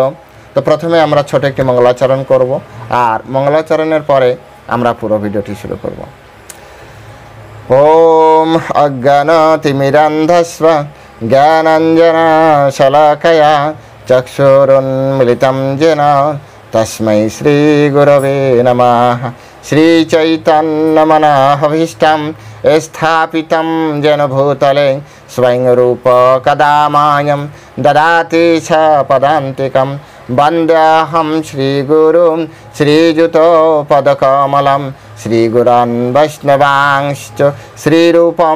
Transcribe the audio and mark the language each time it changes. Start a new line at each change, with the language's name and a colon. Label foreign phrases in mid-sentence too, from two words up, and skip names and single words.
Bangla: তো প্রথমে আমরা ছোট একটি মঙ্গলাচরণ করব, আর মঙ্গলাচরণের পরে আমরা পুরো ভিডিওটি শুরু করব।
Sanskrit: ওম অজ্ঞানতিমিরান্ধস্ব জ্ঞানাঞ্জনশলাকয়া চক্ষুরুন্মিলিतं येन তস্मै শ্রীগুরবে নমঃ। শ্রীচৈতন্যমনঃভীষ্টং স্থাপিतं येन भूतले स्वयं रूप कदा मायं ददाति च पदान्तिकं। वन्द्याहं श्रीगुरुं श्रीयुतपदकमलं श्रीगुरान् वैष्णवांश्च श्रीरूपं